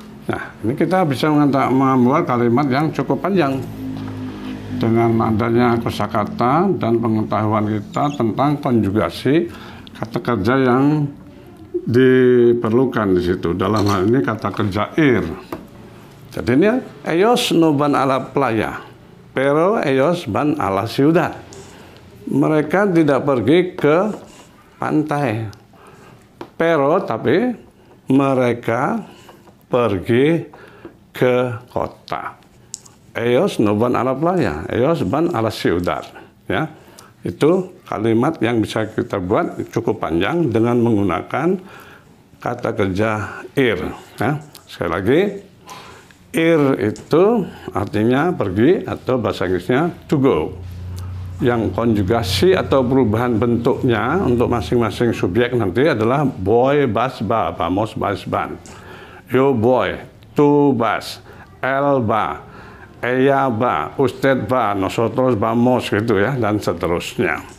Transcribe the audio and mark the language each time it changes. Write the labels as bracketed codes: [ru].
[id] Nah, ini kita bisa membuat kalimat yang cukup panjang dengan adanya kosakata dan pengetahuan kita tentang konjugasi kata kerja yang diperlukan di situ. Dalam hal ini kata kerja ir. Jadi ini [es] ellos no van a la playa, pero ellos van a la ciudad. [id] Mereka tidak pergi ke pantai, pero tapi mereka pergi ke kota. [es] Ellos no van a la playa, ellos van a la ciudad. [id] Ya, itu kalimat yang bisa kita buat cukup panjang dengan menggunakan kata kerja ir. Ya, sekali lagi. Ir itu artinya pergi atau bahasa Inggrisnya [en] to go. [id] Yang konjugasi atau perubahan bentuknya untuk masing-masing subjek nanti adalah [es] voy, vas, va, vamos, vas, van. Yo voy, tú vas, él va, ella va, usted va, nosotros vamos [id] gitu ya, dan seterusnya.